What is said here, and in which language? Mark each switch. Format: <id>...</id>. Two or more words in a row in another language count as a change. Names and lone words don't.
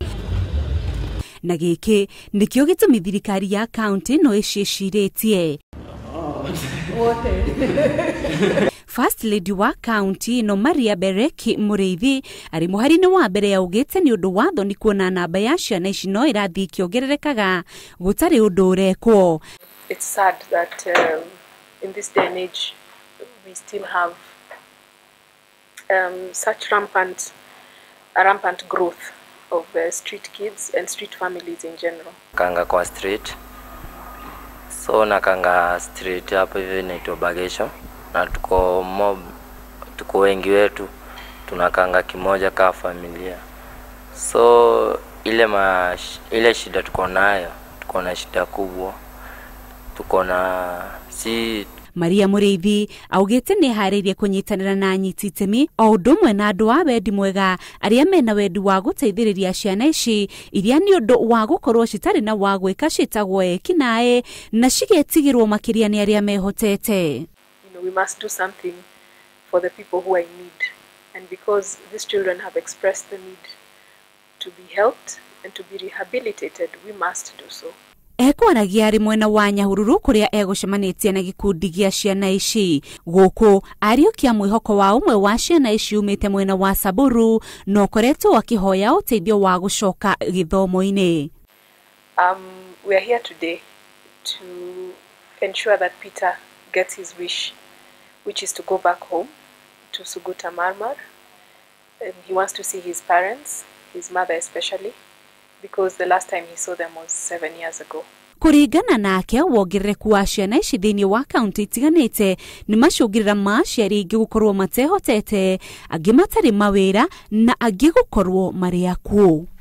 <ki>Na gĩkĩ nĩkĩo gĩtũmi thirikari ya kaunti no ĩciĩcirĩtie. First Lady wa kaunti no Maria Bereki Mũrĩithi arĩ mũhari-inĩ wa mbere ya ugĩte nĩ ũndũ wa thoni kuona namba ya ciana ici no ĩrathiĩ ikĩongererekaga gũtarĩ ũndũ ũrekwo.</ki> <en>It's sad that in this day and age we still have such rampant growth of street kids and street families in general.</en> <sw>Kanga kwa street, so nakanga street hapo hivi inaitwa Bagesho, na tuko wengi wetu tunakanga kimoja kama familia. So ile shida tuko nayo, tuko na shida kubwa, tuko na</sw> <ki>Maria Mũrĩithi augĩte nĩ harĩirie kũnyitanĩra na anyiti itemi o ũndũ ũmwe na andũ a wendi mwega arĩa mena wendi wa gũteithĩrĩria ciana ici iria nĩ ũndũ wa gũkorwo citarĩ na wa gwĩka ciĩtagwo ekinaĩ na cigetigĩrwo makĩria nĩ arĩa mehotete.</ki> <en>We must do something for the people who are in need, and because these children have expressed the need to be helped and to be rehabilitated, we must do so.</en> <ki>Ekwaragia arĩ mwena wa Nyahururu kũrĩa egũcemanĩtie na gĩkundi gĩa ciana ici. Gũkũ arĩũkia mwĩhoko wa ũmwe wa ciana ici umĩte mwena wa Samburu no koretwo akĩhoya ũteithio wa gũcoka gĩthomo-inĩ.</ki> <en>We are here today to ensure that Peter gets his wish, which is to go back home to Suguta Marmar. And he wants to see his parents, his mother especially, because the last time he saw them was 7 years ago.</en> <ki>Kũringana nake wongerereku wa ciana ici thĩinĩ wa kaunti itiganĩte nĩ macũngĩrĩra ma aciari aingĩ gũkorwo matehotete, angĩ matarĩ mawĩra na angĩ gũkorwo marĩ akuũ.</ki>